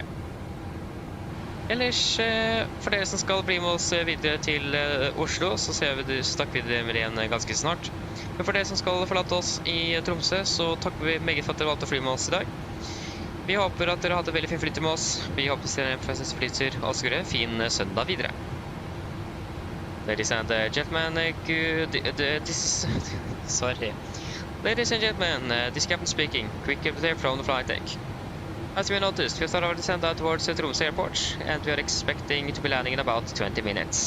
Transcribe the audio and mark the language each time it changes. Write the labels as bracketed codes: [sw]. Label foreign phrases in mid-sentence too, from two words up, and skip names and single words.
[no] Ellers, for dere som skal bli med oss videre til Oslo, så snakker vi videre med igjen ganske snart. Men for dere som skal forlate oss i Tromsø, så takker vi meget for at dere valgte å fly med oss i dag. Vi håper at dere hadde veldig fin flytur med oss. Vi håper dere får en flytur og så en fin søndag videre. [en] Ladies and gentlemen, Ladies and gentlemen, this captain speaking. Quick update from the flight deck. As we noticed, we started our descent out towards Tromsø airport, and we are expecting to be landing in about 20 minutes.